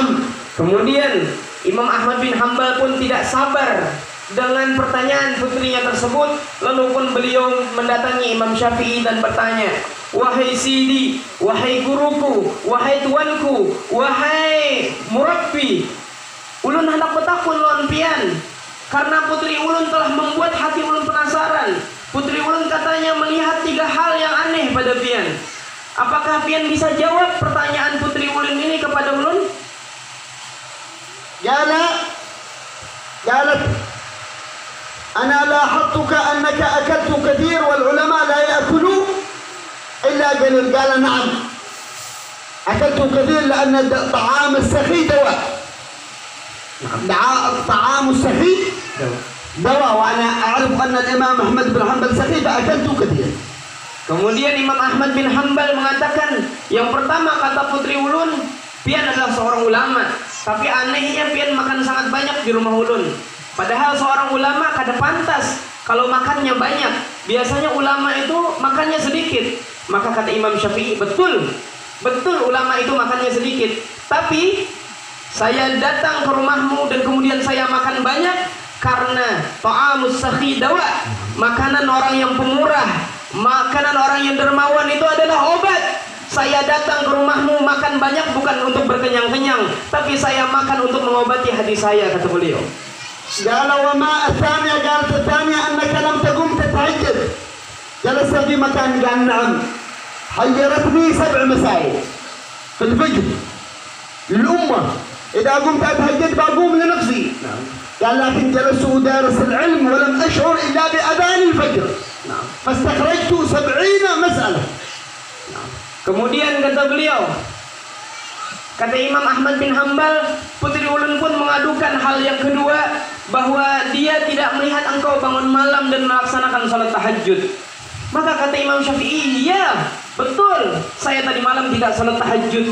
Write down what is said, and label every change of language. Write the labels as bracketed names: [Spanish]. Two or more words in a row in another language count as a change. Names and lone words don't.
[Indonesian] Kemudian Imam Ahmad bin Hanbal pun tidak sabar dengan pertanyaan putrinya tersebut, lalu pun beliau mendatangi Imam Syafi'i dan bertanya, wahai Sidi, wahai guruku, wahai tuanku, wahai murabbi, [Banjar] ulun hendak bertakun lawan pian karena putri ulun telah membuat hati ulun penasaran. Putri ulun katanya melihat 3 hal yang aneh pada pian. Apakah pian bisa jawab pertanyaan putri ulun ini kepada ulun? [Arabic] قالت أنا لاحظتك أنك أكلت كثير والعلماء لا يأكلوا إلا قليل. قال نعم أكلت كثير لأن الطعام السخي دواء. الطعام السخي دواء وأنا أعرف أن الإمام أحمد بن حنبل سخي فأكلت كثير. [Indonesian] Kemudian Imam Ahmad bin Hanbal mengatakan, yang pertama kata putri ulun, pian adalah seorang ulama, tapi anehnya pian makan sangat banyak di rumah ulun. [Banjar] Padahal seorang ulama kada pantas kalau makannya banyak. [Indonesian] Biasanya ulama itu makannya sedikit. Maka kata Imam Syafi'i, betul ulama itu makannya sedikit. Tapi saya datang ke rumahmu dan kemudian saya makan banyak karena [Arabic] طعام السخي دواء, [Indonesian] makanan orang yang pemurah, makanan orang yang dermawan itu adalah obat. Saya datang ke rumahmu makan banyak bukan untuk berkenyang-kenyang, tapi saya makan untuk mengobati hati saya, kata beliau. [Arabic] قال وما الثانية؟ قالت الثانية أنك لم تقم تتهجد جلست في مكان. قال نعم حيرتني 7 مسائل في الفجر للأمة إذا قمت أتهجد بقوم لنفسي. قال لكن جلست أدارس العلم ولم أشعر إلا بأذان الفجر فاستخرجت 70 مسألة. [Indonesian] Kemudian kata beliau, kata Imam Ahmad bin Hanbal, putri ulun pun mengadukan hal yang kedua, bahwa dia tidak melihat engkau bangun malam dan melaksanakan salat tahajud. Maka kata Imam Syafi'i, iya betul, saya tadi malam tidak salat tahajud.